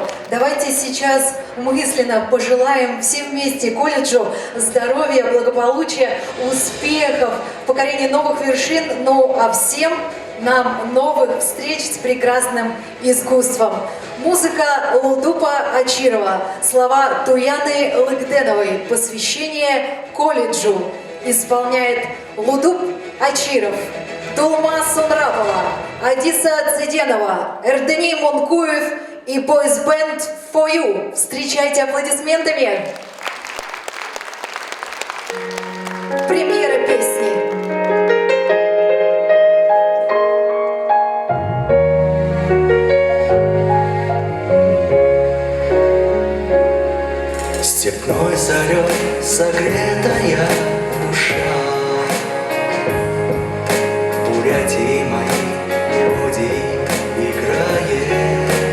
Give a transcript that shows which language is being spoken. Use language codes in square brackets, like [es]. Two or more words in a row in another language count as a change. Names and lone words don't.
[ru] Давайте сейчас мысленно пожелаем всем вместе колледжу здоровья, благополучия, успехов, покорения новых вершин, ну а всем нам новых встреч с прекрасным искусством. Музыка Лудупа Ачирова, слова Туяны Лыгденовой, посвящение колледжу. Исполняет Лудуп Ачиров, Тулма Сунрапова, Адиса Цеденова, Эрдени Мункуев и бойсбенд For You. Встречайте аплодисментами. Премьера песни. Степной зарей согретая душа, Бурятии моей мелодии играет.